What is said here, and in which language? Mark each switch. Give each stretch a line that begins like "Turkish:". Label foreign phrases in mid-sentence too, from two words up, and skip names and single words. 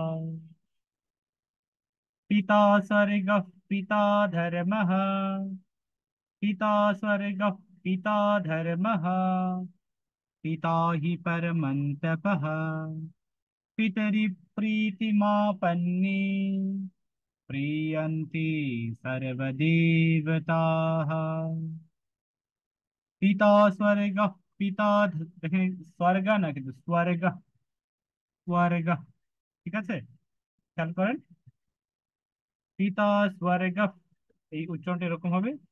Sanskrit: पिता स्वर्गः, पिता धर्मः, पिता स्वर्गः, पिता धर्मः, पिता हि परमन्तपः, पितरि प्रीतिमापन्ने, प्रीयन्ते सर्वदेवताः। पिता स्वर्गः,
Bangla: দেখেন স্বর্গ না কিন্তু স্বর্গ, স্বর্গ, ঠিক আছে? খেয়াল করেন,
Sanskrit: পিতা স্বর্গ,
Bangla: এই উচ্চারণটা এরকম হবে।